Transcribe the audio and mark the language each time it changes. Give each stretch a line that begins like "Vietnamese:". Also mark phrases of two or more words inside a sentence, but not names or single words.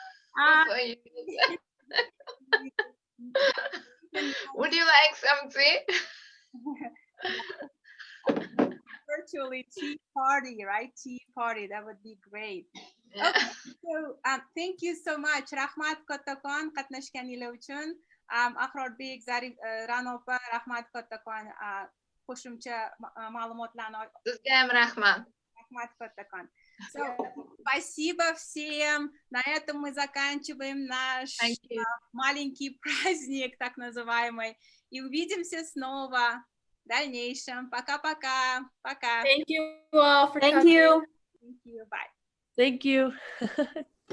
English: Would you like something? Virtually tea party, right? Tea party, that would be great. Yeah. Okay, so thank you so much.
Uzbek: Rahmat kattakon qatnashganinglar uchun. Aqrorbek, Zarif Ranopa, rahmat kattakon qo'shimcha ma'lumotlarni. Sizga ham rahmat. Rahmat kattakon.
English: So,
Russian: спасибо всем. На этом мы заканчиваем наш маленький праздник, так называемый. И увидимся снова в дальнейшем. Пока-пока. Пока.
English: Thank you all for Thank coming. you. Thank you. Bye. Thank you.